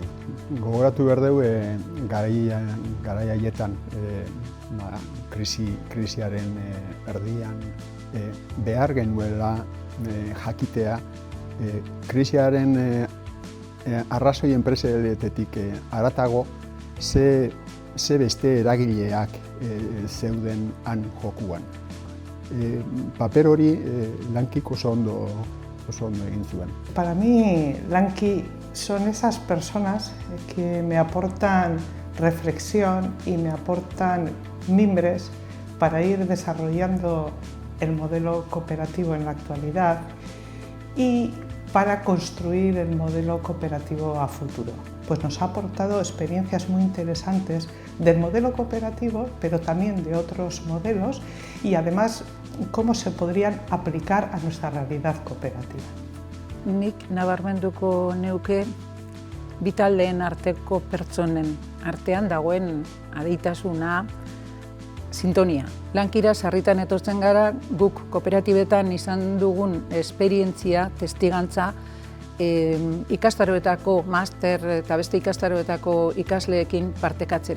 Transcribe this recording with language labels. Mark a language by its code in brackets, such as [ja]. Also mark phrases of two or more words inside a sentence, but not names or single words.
[eu] Gogoratu behar dugu garai haietan krisiaren erdian behar genuela jakitea krisiaren arrazoi enpreseletetik haratago ze beste eragileak zeuden han jokuan. Paper hori Lankik oso ondo egin zuen. [es] Para mí, Lanki son esas personas que me aportan reflexión y me aportan mimbres para ir desarrollando el modelo cooperativo en la actualidad y para construir el modelo cooperativo a futuro. Pues nos ha aportado experiencias muy interesantes del modelo cooperativo, pero también de otros modelos, y además cómo se podrían aplicar a nuestra realidad cooperativa. [eu] Nik nabarmenduko neuke bi taldeen arteko pertsonen artean dagoen adeitasuna, sintonia. Lankira sarritan etortzen gara, guk kooperatibetan izan dugun esperientzia, testigantza, ikastaroetako master eta beste ikastaroetako ikasleekin partekatzera.